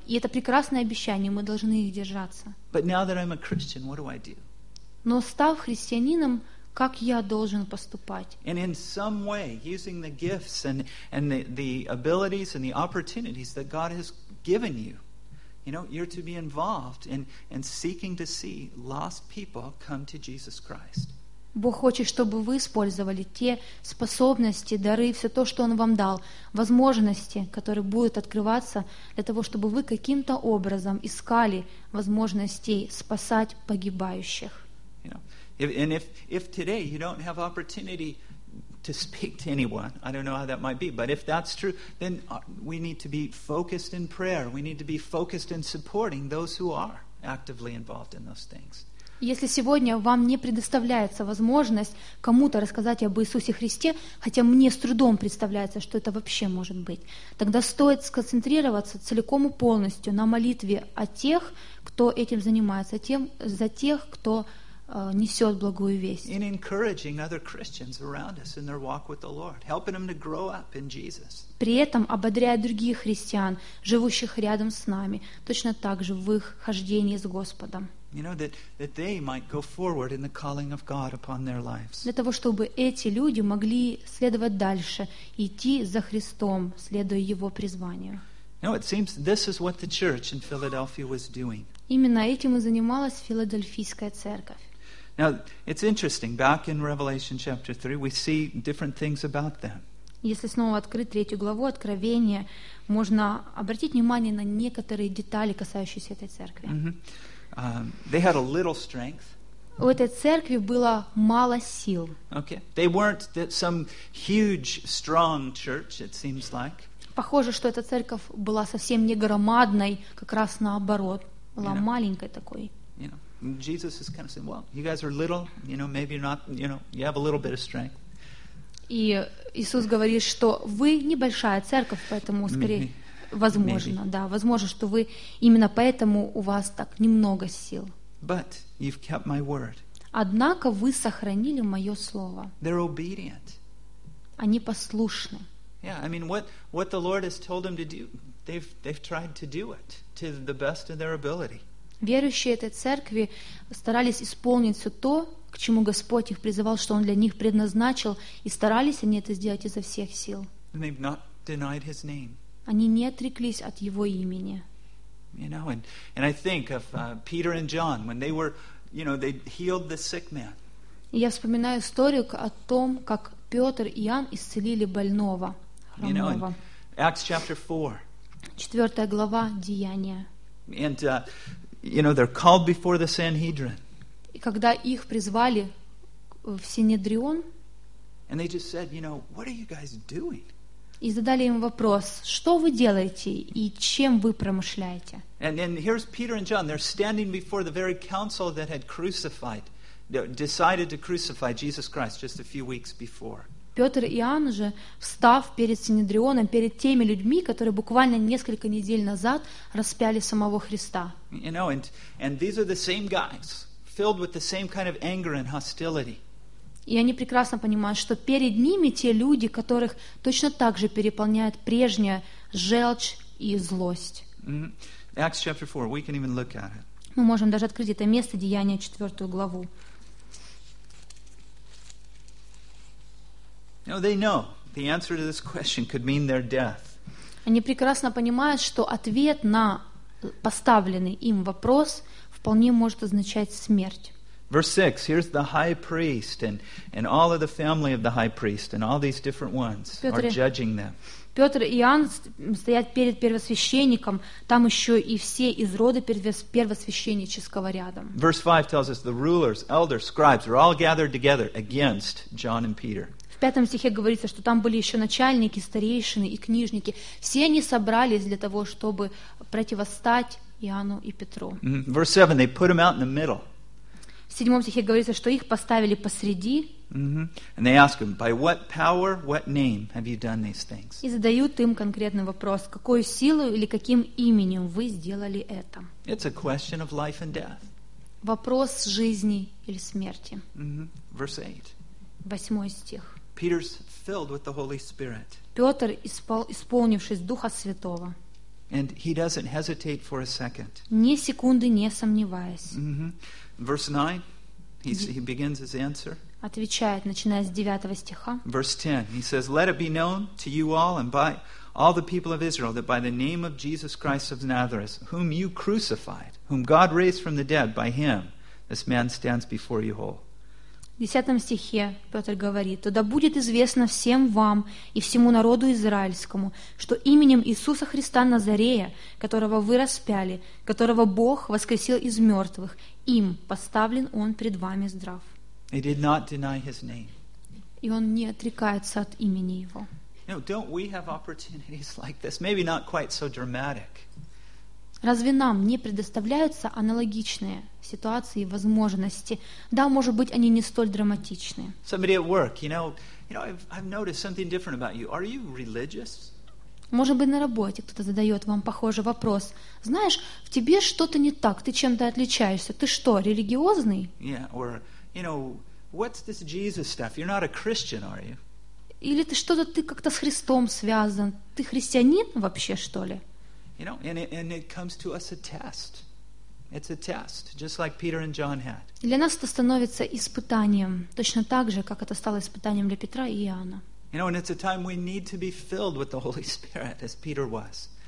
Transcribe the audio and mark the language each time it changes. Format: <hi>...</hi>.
<ru>И это прекрасное обещание, мы должны их держаться.</ru> <en>But now that I'm a Christian, what do I do?</en> <ru>Но став христианином, как я должен поступать?</ru> <en>And in some way, using the gifts and the abilities and the opportunities that God has given you, you know, you're to be involved in seeking to see lost people come to Jesus Christ.</en> <ru>Бог хочет, чтобы вы использовали те способности, дары, все то, что Он вам дал, возможности, которые будут открываться для того, чтобы вы каким-то образом искали возможностей спасать погибающих.</ru> <en>You know, if today you don't have opportunity to speak to anyone, I don't know how that might be, but if that's true, then we need to be focused in prayer. We need to be focused in supporting those who are actively involved in those things.</en> <ru>Если сегодня вам не предоставляется возможность кому-то рассказать об Иисусе Христе, хотя мне с трудом представляется, что это вообще может быть, тогда стоит сконцентрироваться целиком и полностью на молитве о тех, кто этим занимается, за тех, кто несет благую весть.</ru> <en>In encouraging other Christians around us in their walk with the Lord, helping them to grow up in Jesus.</en> <ru>При этом ободряя других христиан, живущих рядом с нами, точно так же в их хождении с Господом.</ru> <en>You know, that they might go forward in the calling of God upon their lives.</en> <ru>Для того, чтобы эти люди могли следовать дальше, идти за Христом, следуя Его призванию.</ru> <en>No, it seems this is what the church in Philadelphia was doing.</en> <ru>Именно этим и занималась Филадельфийская церковь.</ru> <en>Now, it's interesting. Back in Revelation chapter 3, we see different things about them.</en> <ru>Если снова открыть третью главу Откровения, можно обратить внимание на некоторые детали, касающиеся этой церкви.</ru> <en>Mm-hmm. They had a little strength.</en> <ru>У этой церкви было мало сил.</ru> <en>Okay. They weren't some huge, strong church, it seems like.</en> <ru>Похоже, что эта церковь была совсем не громадной, как раз наоборот. Была маленькой такой.</ru> <en>You know, Jesus is kind of saying, well, you guys are little, you know, maybe you're not, you know, you have a little bit of strength.</en> <ru>И Иисус говорит, что вы небольшая церковь, поэтому скорее возможно,</ru> <en>maybe.</en> <ru>Да, возможно, что вы именно поэтому у вас так немного сил.</ru> <en>But you've kept my word.</en> <ru>Однако вы сохранили мое слово.</ru> <en>They're obedient.</en> <ru>Они послушны.</ru> <en>Yeah, I mean, what the Lord has told them to do, they've tried to do it to the best of their ability.</en> <ru>Верующие этой церкви старались исполнить все то, к чему Господь их призывал, что Он для них предназначил, и старались они это сделать изо всех сил.</ru> <en>And they've not denied His name.</en> <ru>Они не отреклись от Его имени.</ru> <en>You know, and I think of Peter and John when they were, you know, they healed the sick man.</en> <ru>Я вспоминаю историю о том, как Петр и Иоанн исцелили больного, хромого.</ru> <en>You know, Acts chapter 4.</en> <ru>Четвертая глава Деяния.</ru> <en>And you know, they're called before the Sanhedrin.</en> <ru>И когда их призвали в Синедрион.</ru> <en>And they just said, you know, what are you guys doing?</en> <ru>И задали им вопрос: что вы делаете и чем вы промышляете?</ru> <en>And here's Peter and John. They're standing before the very council that had crucified, decided to crucify Jesus Christ just a few weeks before.</en> <ru>Петр и Иоанн же, встав перед Синедрионом, перед теми людьми, которые буквально несколько недель назад распяли самого Христа.</ru> <en>You know, and these are the same guys, filled with the same kind of anger and hostility.</en> <ru>И они прекрасно понимают, что перед ними те люди, которых точно так же переполняет прежняя желчь и злость.</ru> <en>Mm-hmm. Acts chapter 4. We can even look at it.</en> <ru>Мы можем даже открыть это место, Деяния, 4 главу.</ru> <en>No, they know. The answer to this question could mean their death.</en> <ru>Они прекрасно понимают, что ответ на поставленный им вопрос вполне может означать смерть.</ru> <en>Verse 6, here's the high priest and all of the family of the high priest and all these different ones are judging them.</en> <ru>Петр и Иоанн стоят перед первосвященником, там еще и все из рода первосвященнического рядом.</ru> <en>Verse 5 tells us the rulers, elders, scribes are all gathered together against John and Peter.</en> <ru>В пятом стихе говорится, что там были еще начальники, старейшины и книжники. Все они собрались для того, чтобы противостать Иоанну и Петру. Mm-hmm.</ru> <en>Verse 7, they put them out in the middle.</en> <ru>В седьмом стихе говорится, что их поставили посреди. Mm-hmm.</ru> <en>And they ask him, by what power, what name have you done these things?</en> <ru>И задают им конкретный вопрос: какой силой или каким именем вы сделали это?</ru> <en>It's a question of life and death.</en> <ru>Вопрос жизни или смерти.</ru> <en>Mm-hmm. Verse 8.</en> <ru>Восьмой стих.</ru> <en>Peter's filled with the Holy Spirit.</en> <ru>Петр исполнившись Духа Святого.</ru> <en>And he doesn't hesitate for a second.</en> <ru>Ни секунды не сомневаясь.</ru> <en>Mm-hmm. Verse 9, he begins his answer.</en> <ru>Отвечает, начиная с 9 стиха.</ru> <en>Verse 10, he says, let it be known to you all and by all the people of Israel that by the name of Jesus Christ of Nazareth, whom you crucified, whom God raised from the dead, by him this man stands before you whole.</en> <ru>В 10 стихе Петр говорит, тогда будет известно всем вам и всему народу израильскому, что именем Иисуса Христа Назарея, которого вы распяли, которого Бог воскресил из мертвых, им поставлен он пред вами здрав.</ru> <en>He did not deny his name.</en> <ru>И он не отрекается от имени его.</ru> <en>No, don't we have opportunities like this? Maybe not quite so dramatic.</en> <ru>Разве нам не предоставляются аналогичные ситуации и возможности? Да, может быть, они не столь драматичны.</ru> <en>Somebody at work, you know, I've noticed something different about you. Are you religious?</en> <ru>Может быть, на работе кто-то задает вам похожий вопрос. Знаешь, в тебе что-то не так, ты чем-то отличаешься. Ты что, религиозный?</ru> <en>Yeah, or, you know, what's this Jesus stuff? You're not a Christian, are you?</en> <ru>Или ты что-то, ты как-то с Христом связан. Ты христианин вообще, что ли?</ru> <en>You know, and it comes to us a test. It's a test, just like Peter and John had.</en> <ru>Для нас это становится испытанием, точно так же, как это стало испытанием для Петра и Иоанна.</ru> <en>You know, and it's a time we need to be filled with the Holy Spirit, as Peter was.</en>